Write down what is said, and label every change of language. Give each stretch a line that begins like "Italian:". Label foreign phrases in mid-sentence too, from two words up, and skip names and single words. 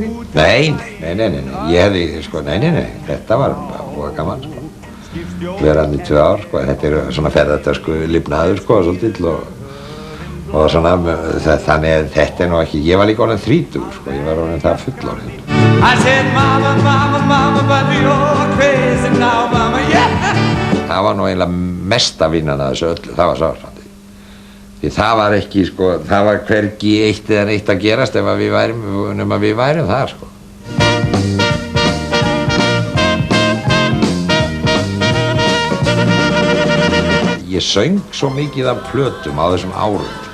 Icelandic: Nei, ég hefði, nei, þetta var búið gaman, Verið hann í 2 ár, þetta er svona ferðartösku lifnaður, svolítill Og svona, þannig að þetta nú ekki, ég var líka orðinn 30, sko, ég var orðinn það fullorðinn.
English: I said, mama, mama, mama, but you're crazy now, mama, yeah.
Icelandic: Það var nú eiginlega mesta vinnan að þessu öllu, það var Svavarfandi. Því það var ekki, sko, það var hvergi eitt eða neitt að gerast ef að við værum það, sko. Ég söng svo mikið af plötum á þessum árum, sko.